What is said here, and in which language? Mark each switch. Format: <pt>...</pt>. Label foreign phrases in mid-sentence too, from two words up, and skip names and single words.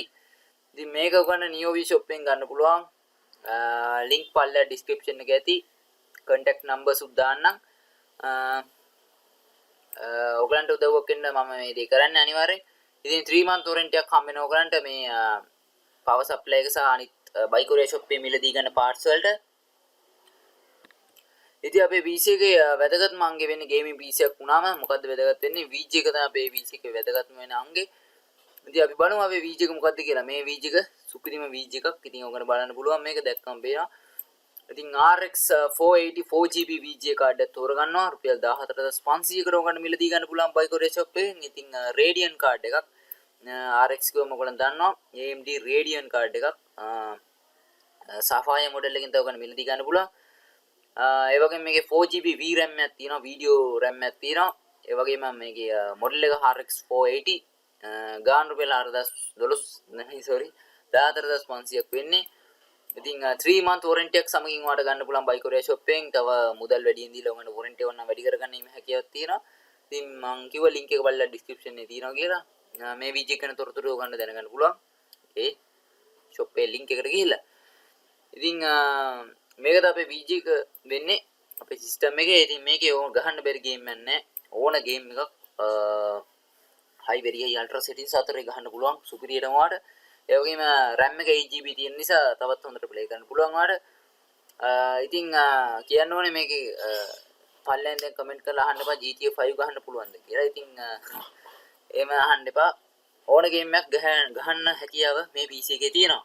<si>ඉතින් මේක ඔයගොල්ලන් නියෝවි shop එකෙන් ගන්න පුළුවන්. link පල්ලෙහා description එකේ ඇති.</si> <en>contact numbers</en> <si>උත් දාන්නම්. ඔයගලන්ට උදව්වක් වෙන්න මම මේ දේ කරන්නේ අනිවාර්යෙන්. ඉතින්</si> <en>3 month warranty</en> <si>එකක් හම්බ වෙනවා ඔයගලන්ට මේ</si> <en>power supply</en> <si>එක සහ අනිත් buy korea shop එකේ මිලදී ගන්න parts වලට. ඉතින් අපේ PC එකේ වැදගත්ම අංගෙ වෙන්නේ</si> <en>gaming PC</en> <si>එකක් වුණාම මොකද්ද වැදගත් වෙන්නේ VG එක තමයි අපේ PC එකේ වැදගත්ම වෙන අංගෙ. ඉතින් අපි බලමු අපේ VG එක මොකද්ද කියලා. මේ VG එක සුපිරිම VG එකක්. ඉතින් ඔයගොල්ලෝ බලන්න පුළුවන් මේක දැක්කම පේනවා. ඉතින් RX 480 4GB VG කාඩ් එක තෝරගන්නවා රුපියල් 14500කට ඔයගොල්ලන්ට මිලදී ගන්න පුළුවන් buy korea shop එකෙන්. ඉතින් Radeon කාඩ් එකක් RX කිව්වම ඔයගොල්ලන් දන්නවා AMD Radeon කාඩ් එකක් Sapphire මොඩල් එකකින් තව ඔයගොල්ලන්ට මිලදී ගන්න පුළුවන්. ඒ වගේම මේකේ 4GB VRAM එකක් තියෙනවා වීඩියෝ RAM එකක් තියෙනවා. ඒ වගේම මේකේ මොඩල් එක RX 480 ගාන රුපියල් 14500ක් වෙන්නේ. ඉතින්</si> <en>3 month warranty</en> <si>එකක් සමගින් ඔයාලට ගන්න පුළුවන් buy korea shop එකෙන්. තව මුදල් වැඩියෙන් දීලා ඔයාලට warranty එක නම් වැඩි කරගන්න මේ හැකියාවක් තියෙනවා. ඉතින් මම කිව්ව link එක බලලා description එකේ තියෙනවා කියලා. මේ වීඩියෝ එක ගැන තොරතුරු ඔයගොල්ලන්ට දැනගන්න පුළුවන්. ඒ shop එකේ link එකට ගිහිල්ලා. ඉතින් මේකද අපේ VG එක වෙන්නේ අපේ system එකේ. ඉතින් මේකේ ඕන ගහන්න බැරි game එකක් නැහැ. ඕන game එකක්</si> <en>high very high ultra settings</en> <si>අතරේ ගහන්න පුළුවන් සුපිරියටම ඔයාලට. ඒ වගේම RAM එක 8GB තියෙන නිසා තවත් හොඳට play කරන්න පුළුවන් ඔයාලට. ඉතින් කියන්න ඕනේ මේකේ පල්ලෙන් දැන් කමෙන්ට් කරලා අහන්න එපා GTA 5 ගහන්න පුළුවන්ද කියලා. ඉතින් එහෙම අහන්න එපා. ඕන ගේම් එකක් ගහන්න හැකියාව මේ PC එකේ තියෙනවා.</si>